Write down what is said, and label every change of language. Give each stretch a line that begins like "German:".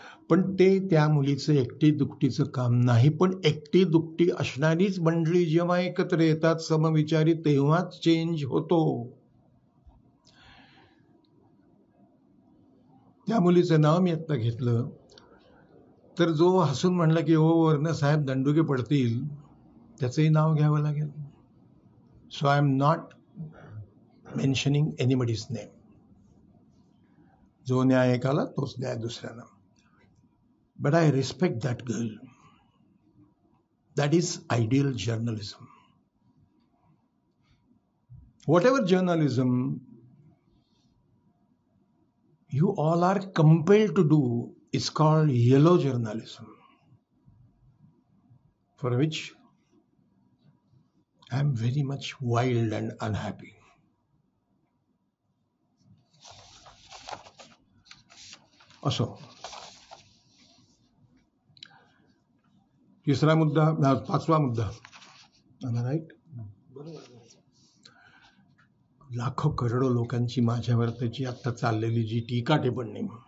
Marathi: पण ते त्या मुलीचं एकटी दुकटीचं काम नाही, पण एकटी दुकटी असणारीच मंडळी जेव्हा एकत्र येतात समविचारी, तेव्हाच चेंज होतो. त्या मुलीचं नाव मी आता घेतलं तर जो हसून म्हणला की ओ वर्ण साहेब दंडुके पडतील, त्याचंही नाव घ्यावं लागेल.
English: So I am not mentioning anybody's name.
Marathi: जो न्याय एकाला तोच न्याय दुसऱ्याला.
English: But I respect that girl. That is ideal journalism. Whatever journalism you all are compelled to do is called yellow journalism, for which I am very much wild and unhappy.
Marathi: असो, तिसरा मुद्दा, पाचवा मुद्दा, राईट. लाखो करोडो लोकांची माझ्यावर त्याची आता चाललेली जी टीका टिप्पणी.